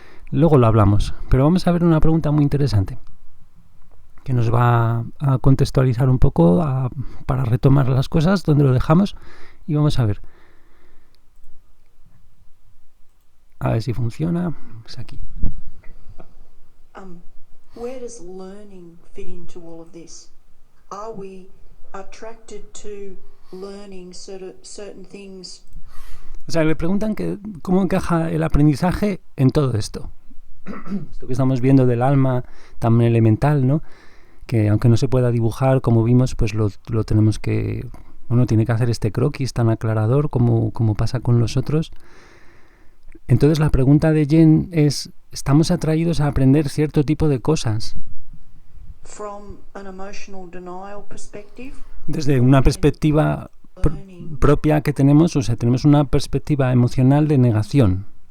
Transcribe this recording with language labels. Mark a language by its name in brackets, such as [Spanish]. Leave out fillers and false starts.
[Spanish] Luego lo hablamos, pero vamos a ver una pregunta muy interesante que nos va a contextualizar un poco para retomar las cosas donde lo dejamos y vamos a ver si funciona. Pues aquí. [English] Where does learning fit into all of this? Are we attracted to learning certain things? [Spanish] O sea, le preguntan cómo encaja el aprendizaje en todo esto. Esto que estamos viendo del alma tan elemental, ¿no? Que aunque no se pueda dibujar, como vimos, pues lo tenemos que... Uno tiene que hacer este croquis tan aclarador como pasa con los otros. Entonces la pregunta de Jen es, ¿estamos atraídos a aprender cierto tipo de cosas? [English] From an emotional denial perspective? [Spanish] Desde una perspectiva propia que tenemos, o sea, tenemos una perspectiva emocional de negación.